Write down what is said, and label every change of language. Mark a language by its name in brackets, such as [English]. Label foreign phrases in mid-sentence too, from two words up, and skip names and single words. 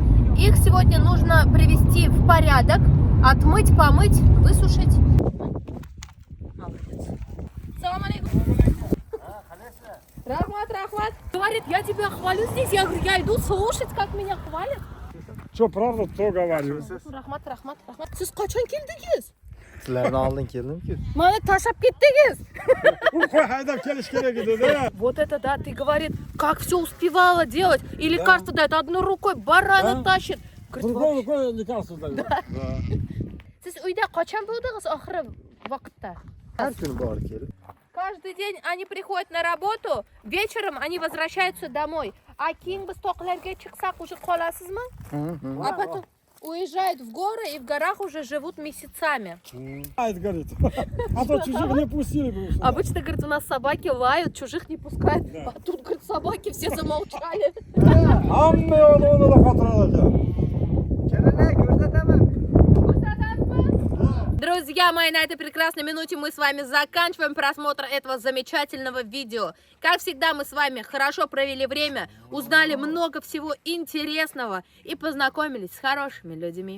[Russian] Их сегодня нужно привести в порядок, отмыть, помыть, высушить. [Arabic] Молодец. سلام عليكم. [Uzbek] Рахмат. [Russian] Говорит, я тебя хвалю здесь. Я говорю, я иду слушать, как меня хвалят. Что правда, то говорю. [Uzbek] Рахмат. Siz qachon keldingiz? Sizlardan oldin keldim-ku. Mana tashlab ketdingiz. Haydab kelish kerak edi da. [Russian] Вот это да, ты говорит, как все успевала делать. И лекарство дает, одной рукой барана тащит. Другой рукой лекарство дают. [Uzbek] Siz uyda qachon bo'ldingiz oxiri vaqtda? Har kuni borib kelib. [Russian] Каждый день они приходят на работу, вечером они возвращаются домой. [Uzbek] А keyin biz toqlarga chiqsak уже qolasizmi? [Russian] А потом уезжают в горы и в горах уже живут месяцами. Говорит. А то чужих не пустили бы. Обычно, говорит, у нас собаки лают, чужих не пускают. А тут, говорит, собаки все замолчали. [Turkish] Hamma onu da fatura alacak. [Russian] Друзья мои, на этой прекрасной минуте мы с вами заканчиваем просмотр этого замечательного видео. Как всегда, мы с вами хорошо провели время, узнали много всего интересного и познакомились с хорошими людьми.